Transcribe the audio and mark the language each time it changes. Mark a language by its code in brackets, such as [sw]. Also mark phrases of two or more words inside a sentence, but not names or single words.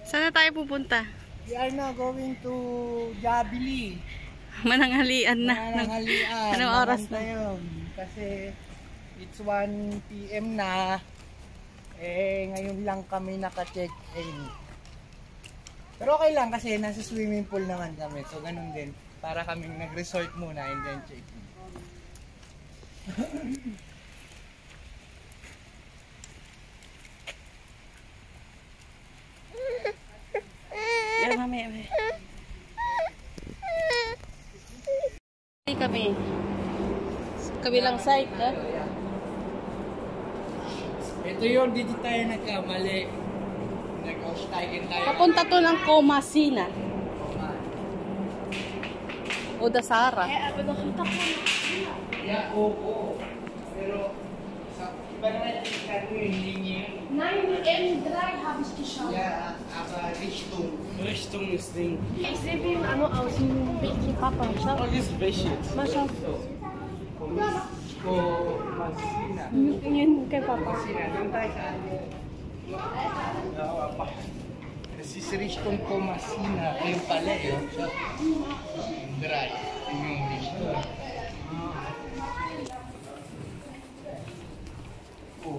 [tl] na tayo pupunta? [en] We are now going to Jabili. [tl] Mananghalian na. Mananghalian. Anong oras na yun? Kasi [en] it's 1 PM [tl] na. Ngayon lang kami naka-check-in. Pero okay lang kasi nasa [en] swimming pool [tl] naman kami. So ganun din. Para kaming nag-resort muna [en] and then check-in. [tl] Yeah, mami. Kami. Kabilang site, ha? Ito yun, dito tayo nagkamali. Nag-aussteigen tayo. Papunta to ng Komasina. O Dasara. Yeah, oo. Pero, iba naman yung linya. [de] Nein, in 3 habe ich geschaut. Ja, aber Richtung. Richtung ist Ding. Ich sehe wie ein aus dem Baby Papa. Schau. Oh, das ist welches? Mal schau. Komasina. [tl] Yun kay Papa. Komasina, doon tayo sa [de] Das ist Richtung Komasina. [tl] Yung pala yun. So, drive. Yung Richtung. Oh.